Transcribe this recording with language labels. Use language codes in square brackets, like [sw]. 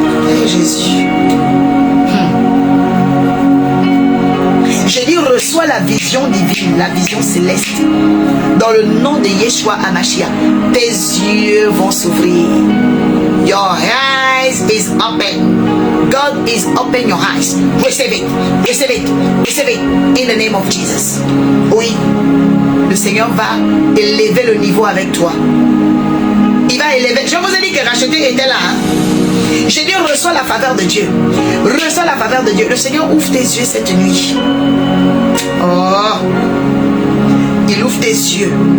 [fr] Eh, Jésus. Je dis, reçois la vision divine, la vision céleste. Dans le nom de Yeshua HaMashiach, tes yeux vont s'ouvrir. [en] Your eyes is open. God is open your eyes. Receive it, receive it, receive it in the name of Jesus. [fr] Oui, le Seigneur va élever le niveau avec toi. Il va élever. Je vous ai dit que racheter était là. Hein? J'ai dit, reçois la faveur de Dieu. Reçois la faveur de Dieu. Le Seigneur ouvre tes yeux cette nuit. Oh, il ouvre tes yeux.